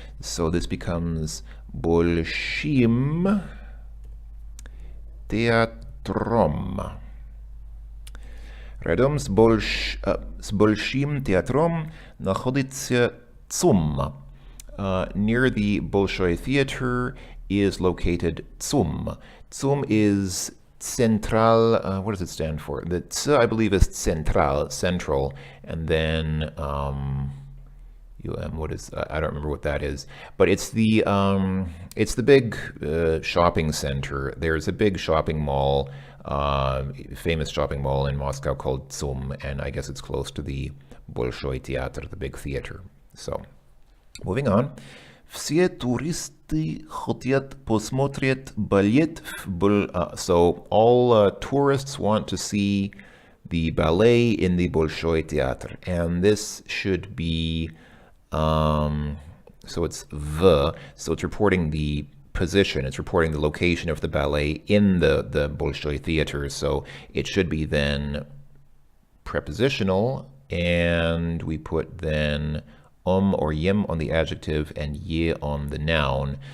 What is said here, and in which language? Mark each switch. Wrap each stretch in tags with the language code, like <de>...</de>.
<en>So this becomes</en> <ru>большим театром. Рядом с большим театром находится ЦУМ.</ru> <en>Near the Bolshoi Theater is located CUM. CUM is Central, what does it stand for? The C, I believe, is Central, central, and then what is, I don't remember what that is, but it's the big shopping center. There's a big shopping mall, famous shopping mall in Moscow called CUM, and I guess it's close to the Bolshoi Theater, the big theater. So, moving on.</en> <ru>Все туристы хотят посмотреть балет.</ru> <en>So all tourists want to see the ballet in the Bolshoi Theater, and this should be so it's the, so it's reporting the position, it's reporting the location of the ballet in the Bolshoi Theater, so it should be then prepositional, and we put then or yem on the adjective and ye on the noun.</en>